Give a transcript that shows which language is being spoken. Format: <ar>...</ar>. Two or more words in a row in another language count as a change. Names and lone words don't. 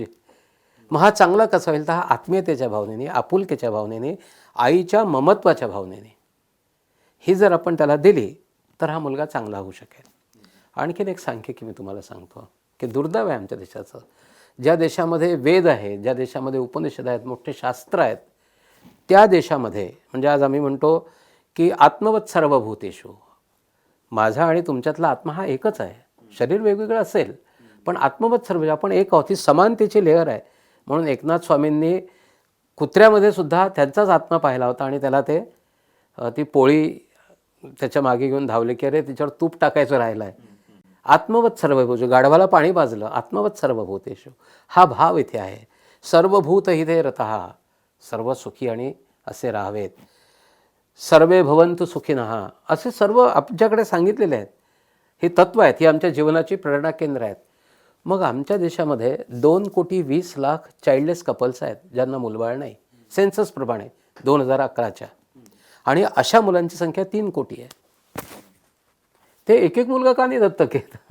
<mr>मग हा चांगला कसा होईल तर हा आत्मीयतेच्या भावनेने, आपुलकीच्या भावनेने, आईच्या ममत्वाच्या भावनेने ही जर आपण त्याला दिली तर हा मुलगा चांगला होऊ शकेल. आणखीन एक सांख्यिकी मी तुम्हाला सांगतो की दुर्दैव आहे आमच्या देशाचं. ज्या देशामध्ये वेद आहे, ज्या देशामध्ये उपनिषद आहेत, मोठे शास्त्र आहेत, त्या देशामध्ये म्हणजे आज आम्ही म्हणतो की</mr> <sa>आत्मवत सर्वभूतेषु,</sa> <mr>माझा आणि तुमच्यातला आत्मा हा एकच आहे. शरीर वेगवेगळं असेल पण</mr> <sa>आत्मवत सर्व</sa> <mr>आपण एक आहोत. ही समानतेची लेअर आहे. म्हणून एकनाथ स्वामींनी कुत्र्यामध्ये सुद्धा त्यांचाच आत्मा पाहिला होता आणि त्याला ती पोळी त्याच्या मागे घेऊन धावले की अरे तिच्यावर तूप टाकायचं राहिलं आहे.</mr> <sa>आत्मवत सर्वभूत,</sa> <mr>गाढवाला पाणी पाजलं,</mr> <sa>आत्मवत सर्वभूतेषु</sa> <mr>हा भाव इथे आहे.</mr> <sa>सर्वभूत हिते रतः,</sa> <mr>सर्व सुखी आणि असे राहावेत.</mr> <sa>सर्वे भवन्तु सुखिनः,</sa> <mr>असे सर्व आमच्याकडे सांगितलेले आहेत. ही तत्त्व आहेत, ही आमच्या जीवनाची प्रेरणा केंद्र आहेत. मग आमच्या देशामध्ये 2,20,00,000</mr> <en>childless couples</en> <mr>आहेत ज्यांना मुलबाळ नाही, सेन्ससप्रमाणे 2011च्या. आणि अशा मुलांची संख्या 3 कोटी आहे. ते एक मुलगा का नाही दत्तक घेत?</mr>